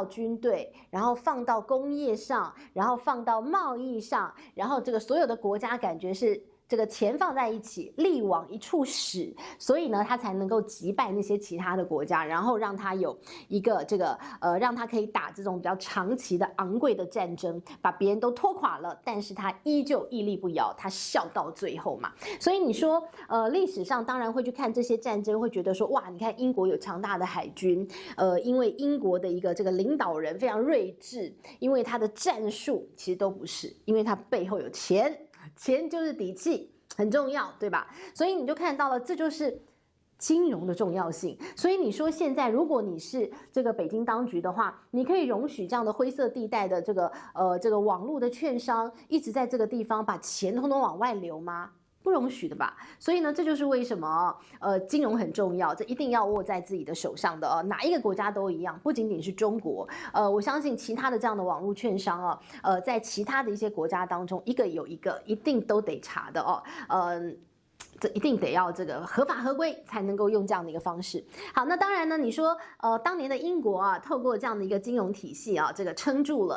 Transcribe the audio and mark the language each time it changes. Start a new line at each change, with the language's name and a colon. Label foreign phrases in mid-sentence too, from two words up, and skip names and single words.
Chinese: 軍隊，然後放到工業上，然後放到貿易上，然後這個所有的國家感覺是這個錢放在一起，力往一處使，所以呢，他才能夠擊敗那些其他的國家，然後讓他有一個讓他可以打這種比較長期的昂貴的戰爭，把別人都拖垮了，但是他依舊屹立不搖，他笑到最後嘛。所以你說，歷史上當然會去看這些戰爭，會覺得說，哇，你看英國有強大的海軍，因為英國的一個這個領導人非常睿智，因為他的戰術其實都不是，因為他背後有錢。錢就是底氣，很重要，對吧？所以你就看到了，這就是金融的重要性。所以你說現在，如果你是這個北京當局的話，你可以容許這樣的灰色地帶的這個網絡的券商一直在這個地方把錢通通往外流嗎？不容許的吧。所以呢，這就是為什麼金融很重要，這一定要握在自己的手上的哪一個國家都一樣，不僅僅是中國。我相信其他的這樣的網絡券商在其他的一些國家當中，一個有一個一定都得查的這一定得要這個合法合規才能夠用這樣的一個方式。好，那當然呢，你說當年的英國啊，透過這樣的一個金融體系啊，這個撐住了。